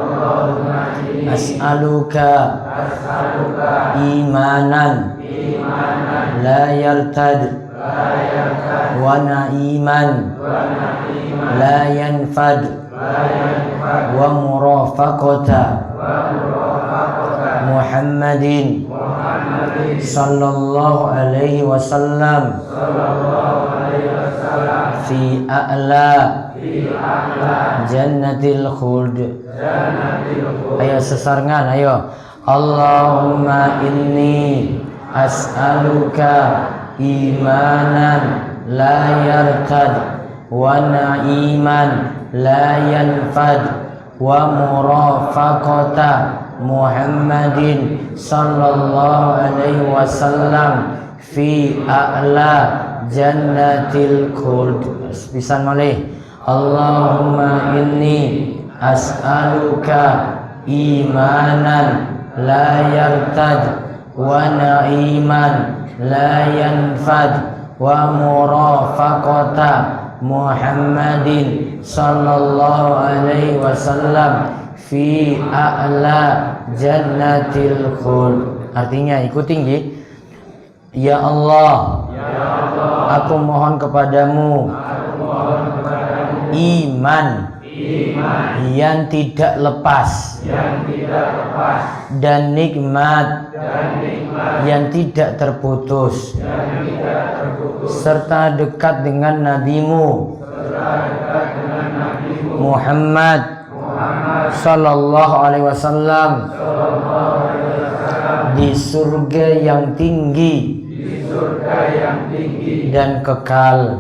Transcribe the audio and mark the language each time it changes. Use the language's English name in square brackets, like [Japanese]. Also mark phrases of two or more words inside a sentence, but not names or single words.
[Arabic] أسألك إيمانا لا يرتد ونعيما لا ينفد ومرافقة محمد صلى الله عليه وسلم في أعلى جنة الخلد. [Javanese] Ayo sesarengan, ayo. [Arabic] اللهم إني أسألك إيمانا لا يرتد ونعيما لا ينفد ومرافقة محمد صلى الله عليه وسلم في أعلى جنة الخلد. [Javanese] Pisan malih. [Arabic] اللهم إني أسألك إيمانا لا يرتد ونعيما لا ينفد ومرافقة محمد صلى الله عليه وسلم في أعلى جنة الخلد. [Indonesian] Artinya ikuti nggih. Ya Allah, aku mohon kepadamu iman yang tidak lepas dan nikmat yang tidak terputus serta dekat dengan nabimu Muhammad [Arabic] صلى الله عليه وسلم [Indonesian] di surga yang tinggi dan kekal.